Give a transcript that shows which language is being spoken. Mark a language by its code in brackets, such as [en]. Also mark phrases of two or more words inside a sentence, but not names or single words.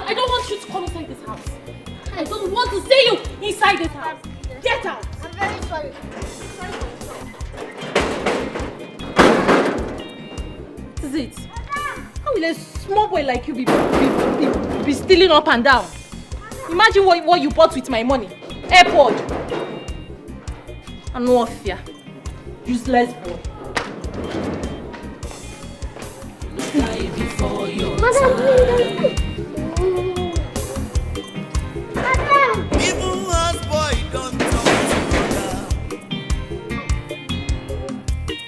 [en] I don't want you to come inside this house. I don't want to see you inside this house. Get out! I'm very sorry. Sorry for yourself. This is it. How will a small boy like you be stealing up and down? Imagine what you bought with my money. Airpod. And no fear. Useless boy. Die before your Madam, time. Madam. Even as boy don't talk to mother.